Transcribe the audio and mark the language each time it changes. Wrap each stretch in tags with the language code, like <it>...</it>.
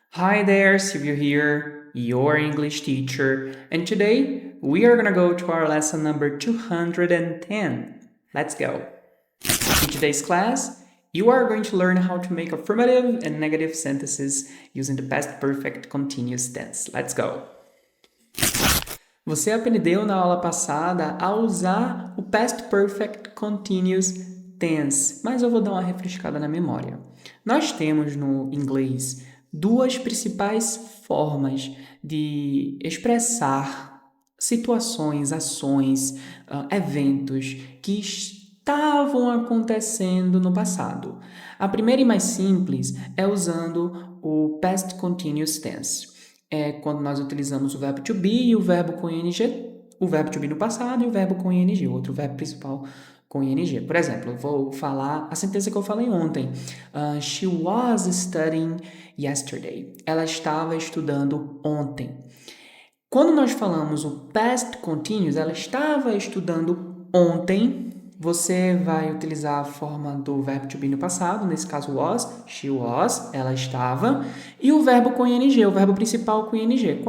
<en>Hi there, Silvio here, your English teacher, and today we are gonna go to our lesson number 210. Let's go. In today's class, you are going to learn how to make affirmative and negative sentences using the past perfect continuous tense. Let's go.</en> <pt>Você aprendeu na aula passada a usar o past perfect continuous tense, mas eu vou dar uma refrescada na memória. Nós temos no inglês duas principais formas de expressar situações, ações, eventos que estavam acontecendo no passado. A primeira e mais simples é usando o past continuous tense. É quando nós utilizamos o verbo to be e o verbo com ing, o verbo to be no passado e o verbo com ing, o outro verbo principal com ing. Por exemplo, eu vou falar a sentença que eu falei ontem.</pt> <en>She was studying yesterday.</en> <pt>Ela estava estudando ontem. Quando nós falamos o past continuous, ela estava estudando ontem, você vai utilizar a forma do verbo to be no passado, nesse caso</pt> <en>was, she was,</en> <pt>ela estava, e o verbo com ing, o verbo principal com ing.</pt>